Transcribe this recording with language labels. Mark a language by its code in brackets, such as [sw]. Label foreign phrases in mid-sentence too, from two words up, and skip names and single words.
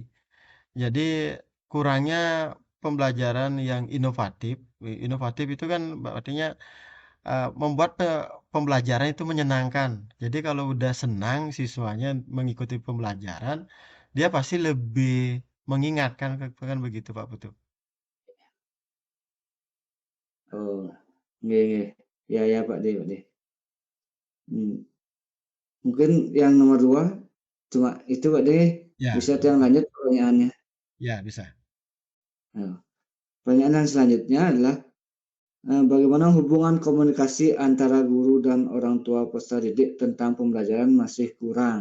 [id] Jadi kurangnya pembelajaran yang inovatif. Inovatif itu kan artinya, membuat pembelajaran itu menyenangkan. Jadi kalau udah senang siswanya mengikuti pembelajaran, dia pasti lebih mengingat kan begitu Pak Putu. [ban] Oh, nggih nggih. [id] Ya ya Pakde Pakde. Mmm, mungkin yang nomor 2 cuma itu Pakde, Ya, bisa yang lanjut pertanyaannya. ya bisa. Nah, pertanyaan yang selanjutnya adalah, bagaimana hubungan komunikasi antara guru dan orang tua peserta didik tentang pembelajaran masih kurang?